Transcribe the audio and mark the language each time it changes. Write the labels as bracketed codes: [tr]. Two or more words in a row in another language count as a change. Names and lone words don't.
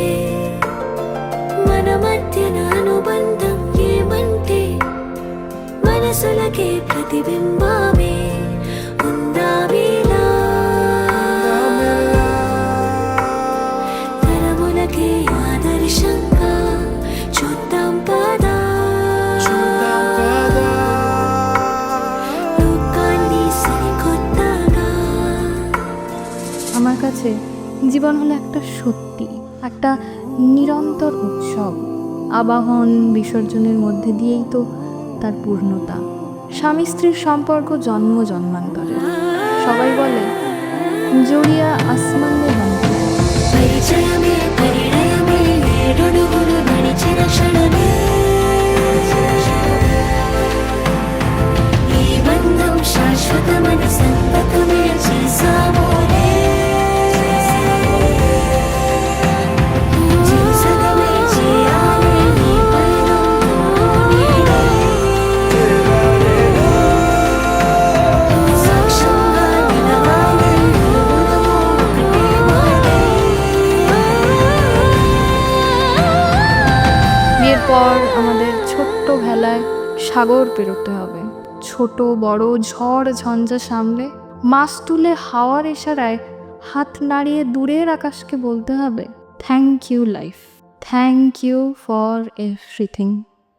[te] మన మధ్యన అనుబంధం ఏమంటే మనసులకే ప్రతిబింబమే ఉందామేలా తరములకే ఆదర్శంగా చూద్దాం పదా లోకాన్ని సరికొత్తగా [bn] আমার কাছে জীবন হলো একটা সত্যি, একটা নিরন্তর উৎসব। আবাহন বিসর্জনের মধ্যে দিয়েই তো তার পূর্ণতা। স্বামী স্ত্রীর সম্পর্ক জন্ম জন্মান্তরে। সবাই বলে [hi] जोड़िया आसमान में बांधा। [te] పరిచయమే పరిణయమై ఏడడుగులు నడిచిన క్షణమే ఈ బంధం శాశ్వతమని సంతకమే చేసామోనే చెరుసగమే చేయాలి ఈ పయనం నీడై సాక్ష్యంగా నిలవాలి ఇరువురము ఒకటే మాటే [bn] বিয়ের পর আমাদের ছোট্ট ভেলায় সাগর পেরোতে হবে। ছোট বড় ঝড় ঝঞ্ঝা সামলে মাছ তুলে হাওয়ার ইশারায় হাত নাড়িয়ে দূরের আকাশকে বলতে হবে [en] thank you life, thank you for everything.